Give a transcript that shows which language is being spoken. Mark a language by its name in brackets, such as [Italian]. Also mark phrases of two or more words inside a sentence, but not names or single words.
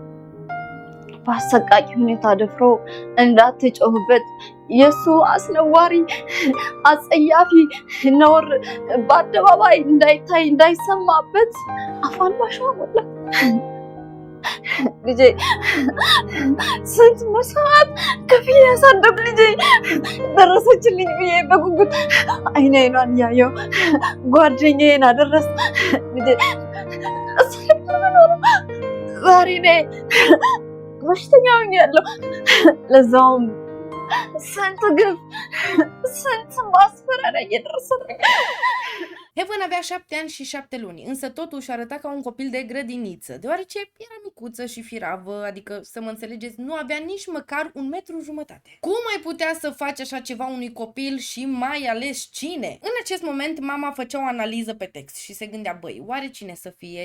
[Amharic] በአሰቃቂ ሁኔታ ደፍሮ እንዳትጮህበት የሱ አስነዋሪ አጸያፊ ነውር በአደባባይ እንዳይታይ እንዳይሰማበት አፋን ማሻወላ ልጄ ስንት መስዋዕት ከፍዬ ያሳደግ ልጄ ደረሰችልኝ ብዬ በጉጉት አይኗን እያየሁ ጓደኛዬን አደረስ ልጄ ዛሬ ላይ በሽተኛ ሆኛለሁ። ለዛውም ስንት ግፍ ስንት ማስፈራሪያ እየደረሰብኝ። [Romanian] Heaven avea 7 ani și 7 luni, însă totuși arăta ca un copil de grădiniță, deoarece era micuță și firavă, adică, să mă înțelegeți, nu avea nici măcar 1,5 metri. Cum ai putea să faci așa ceva unui copil și mai ales cine? În acest moment, mama făcea o analiză pe text și se gândea, băi, oare cine să fie?